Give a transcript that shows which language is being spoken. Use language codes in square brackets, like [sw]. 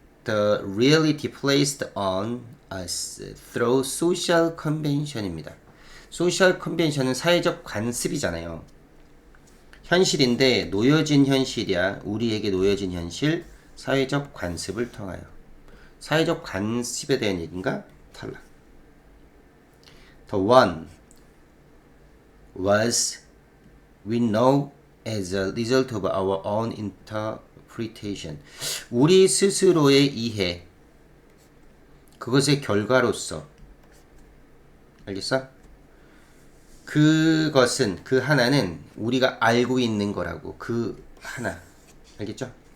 [en] the reality placed on us through social convention입니다. [ko] social convention은 사회적 관습이잖아요. 현실인데 놓여진 현실이야. 우리에게 놓여진 현실, 사회적 관습을 통하여. 사회적 관습에 대한 얘기인가? 탈락. [en] The one was we know as a result of our own interpretation. [ko] 우리 스스로의 이해, 그것의 결과로서. 알겠어? 그것은, 그 하나는 우리가 알고 있는 거라고. 그 하나. 알겠죠?